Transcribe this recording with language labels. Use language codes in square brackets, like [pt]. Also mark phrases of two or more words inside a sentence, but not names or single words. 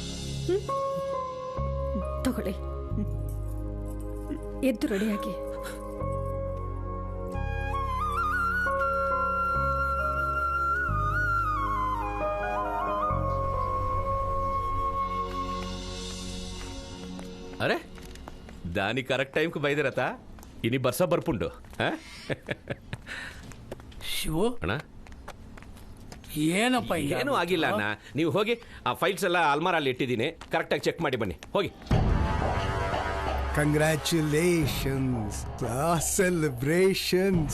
[kn] ತಗೊಳ್ಳಿ, ಎದ್ದು ರೆಡಿಯಾಗಿ. ಅರೆ, [te] దాని కరెక్ట్ టైంకి బయలుదేరతా. ఇని బర్స బర్పుండు. [kn] ಶಿವು ಅಣ್ಣ, ಏನಪ್ಪ? ಏನೂ ಆಗಿಲ್ಲ ಅಣ್ಣ. ನೀವು ಹೋಗಿ ಆ ಫೈಲ್ಸ್ ಎಲ್ಲ ಅಲ್ಮಾರಲ್ಲಿ ಇಟ್ಟಿದ್ದೀನಿ, ಕರೆಕ್ಟಾಗಿ ಚೆಕ್ ಮಾಡಿ ಬನ್ನಿ. ಹೋಗಿ. [en] Congratulations, celebrations.